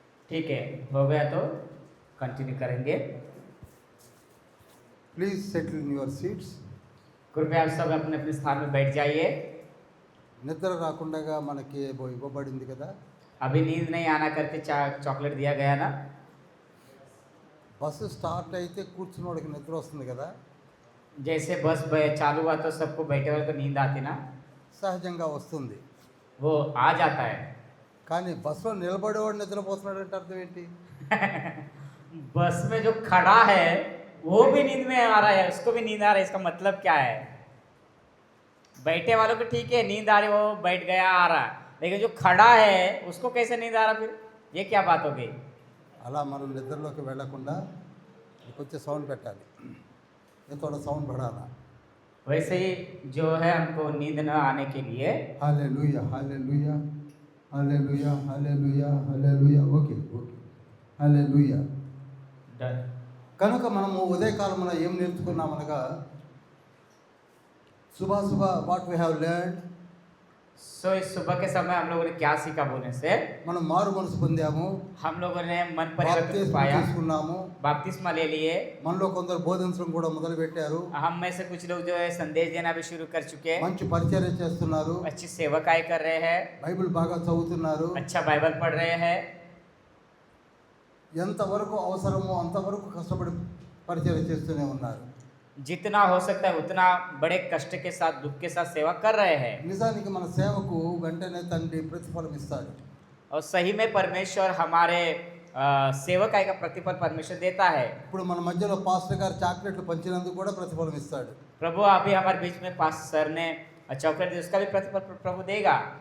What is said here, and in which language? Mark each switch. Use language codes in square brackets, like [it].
[hi] ठीक है, हो गया तो कंटिन्यू करेंगे. [en] Please settle in your seats. [hi] कृपया आप सब अपने अपने स्थान में बैठ जाइए. [te] నిద్ర రాకుండా మనకి ఇవ్వబడింది కదా. [hi] अभी नींद नहीं आना करके चॉकलेट दिया गया ना. [te] బస్సు స్టార్ట్ అయితే కూర్చున్నోడికి నిద్ర వస్తుంది కదా. [hi] जैसे बस चालू हुआ तो सबको बैठे वाले को नींद आती ना, [te] సహజంగా వస్తుంది. [hi] वो आ जाता है. [te] కానీ బస్సులో నిలబడేవాడు నిద్రపోతున్నాడు అంటే అర్థం ఏంటి? [hi] बस में जो खड़ा है वो भी नींद में आ रहा है, उसको भी नींद आ रहा है, इसका मतलब क्या है? बैठे वालों को ठीक है नींद आ रही, वो बैठ गया आ रहा है, लेकिन जो खड़ा है उसको कैसे नींद आ रहा? फिर ये क्या बात हो गई? [te] అలా మనం నిద్రలోకి వెళ్ళకుండా కొంచెం సౌండ్ పెట్టాలి. [hi] थोड़ा साउंड बढ़ाना. वैसे ही जो है हमको नींद न आने के लिए hallelujah hallelujah hallelujah hallelujah hallelujah okay okay hallelujah. [te] కనుక మనము ఉదయకాలమున ఏం నేర్చుకున్నామనగా సుబహ [en] What we have learned. [hi] सो इस सुबह के समय हम लोगों ने क्या सीखा बोलने से, [te] మనం మారు మనసు పొందాము, [hi] हम लोगों ने मन परिवर्तन पाया, [te] తీసుకున్నాము, [hi] बपतिस्मा ले लिए. [te] మనలో కొందరు బోధించడం కూడా మొదలు పెట్టారు. [hi] हम में से कुछ लोग जो है संदेश देना भी शुरू कर चुके हैं, [te] మంచి పరిచర్య చేస్తున్నారు, [hi] अच्छी सेवकाई कर रहे हैं, [te] బైబిల్ బాగా చదువుతున్నారు. [hi] अच्छा बाइबल पढ़ रहे हैं. [te] ఎంతవరకు అవసరమో అంతవరకు కష్టపడి పరిచర్య చేస్తూనే ఉన్నారు. [hi] जितना हो सकता है उतना बड़े कष्ट के साथ दुख के साथ सेवा कर रहे हैं. [te] నిజానికి మన సేవకు వెంటనే తండ్రి ప్రతిఫలం ఇస్తాడు. [hi] और सही में परमेश्वर हमारे सेवकाई का प्रतिफल परमेश्वर देता है। [te] ఇప్పుడు మన మధ్యలో పాస్టర్ గారు చాక్లెట్లు పంచినందుకు కూడా ప్రతిఫలం ఇస్తాడు. [hi] प्रभु अभी हमारे बीच में पास सर ने चॉकलेट दी, उसका भी प्रतिफल प्रभु देगा।